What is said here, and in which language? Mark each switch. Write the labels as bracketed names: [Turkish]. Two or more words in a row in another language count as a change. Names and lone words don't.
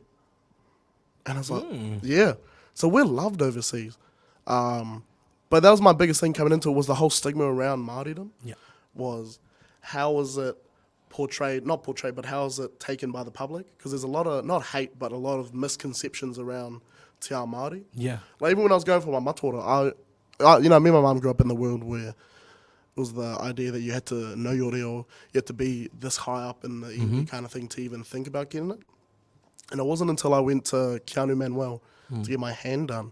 [English] And I was like, "Yeah." So we're loved overseas. But that was my biggest thing coming into it was the whole stigma around Māoridom. Yeah. Was how is it not portrayed, but how is it taken by the public? Because there's a lot of, not hate, but a lot of misconceptions around [Māori] te ao Māori. [English] Yeah. Like even when I was going for my matora, I me and my mum grew up in the world where it was the idea that you had to know your reo, you had to be this high up in the iwi kind of thing to even think about getting it. And it wasn't until I went to Keanu Manuel to get my hand done.